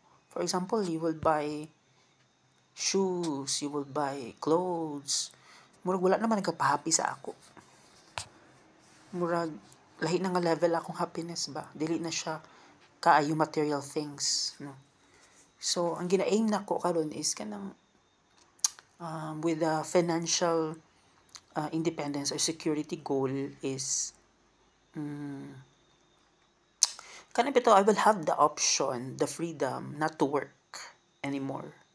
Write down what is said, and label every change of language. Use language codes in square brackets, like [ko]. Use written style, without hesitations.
[en] For example, you will buy shoes, you will buy clothes, [ceb] murag wala naman nagpahappy sa ako. Murag lahi na nga level akong happiness ba, dili na siya kaayo [en] material things, [ceb] no. So ang gina-aim nako karon [en] is kanang with the financial independence or security goal is kana bitaw I will have the option, the freedom not to work anymore.